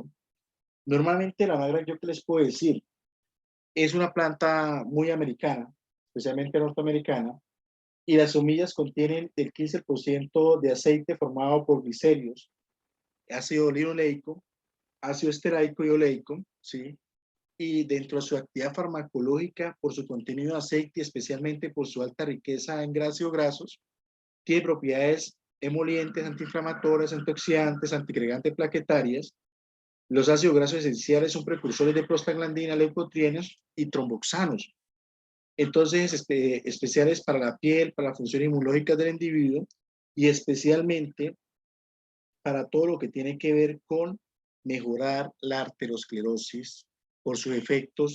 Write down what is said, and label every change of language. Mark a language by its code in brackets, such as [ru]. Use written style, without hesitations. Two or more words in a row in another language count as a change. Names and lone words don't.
[es] Normalmente la onagra, yo qué les puedo decir, es una planta muy americana, especialmente norteamericana, y las semillas contienen el 15% de aceite formado por glicerios, ácido linoleico, ácido estereico y oleico, ¿sí? Y dentro de su actividad farmacológica, por su contenido de aceite, especialmente por su alta riqueza en grasas grasos, tiene propiedades emolientes, antiinflamatorias, antioxidantes, antiagregantes plaquetarias. Los ácidos grasos esenciales son precursores de prostaglandina, leucotrienos y tromboxanos. Entonces, especiales para la piel, para la función inmunológica del individuo y especialmente para todo lo que tiene que ver con mejorar la arteriosclerosis por sus efectos.